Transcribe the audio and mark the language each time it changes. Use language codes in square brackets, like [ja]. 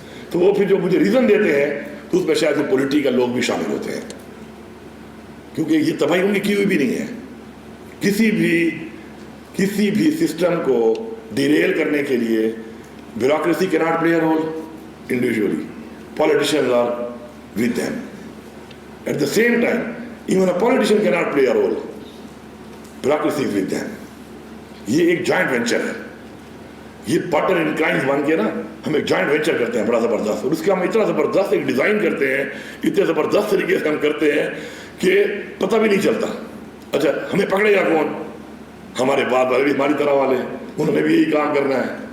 [ur] تو وہ پھر جو مجھے ریزن دیتے ہیں تو اس میں شاید وہ پولیٹیکل لوگ بھی شامل ہوتے ہیں, کیونکہ یہ تباہی ان کی کی ہوئی بھی نہیں ہے. کسی بھی سسٹم کو ڈیریل کرنے کے لیے بیوروکریسی کی [en] Not play a role individually, politicians are with them. At the same time, even a politician cannot play a role. Bureaucracy is with them. [ur] یہ ایک جوائنٹ وینچر ہے, یہ پارٹنر ان کرائمز بن کے نا ہم ایک جوائنٹ وینچر کرتے ہیں بڑا زبردست, اور اس کا ہم اتنا زبردست ایک ڈیزائن کرتے ہیں, اتنے زبردست طریقے سے ہم کرتے ہیں کہ پتہ بھی نہیں چلتا. اچھا ہمیں پکڑے گا کون؟ ہمارے بعد والے بھی ہماری طرح والے, انہوں نے بھی یہی کام کرنا ہے.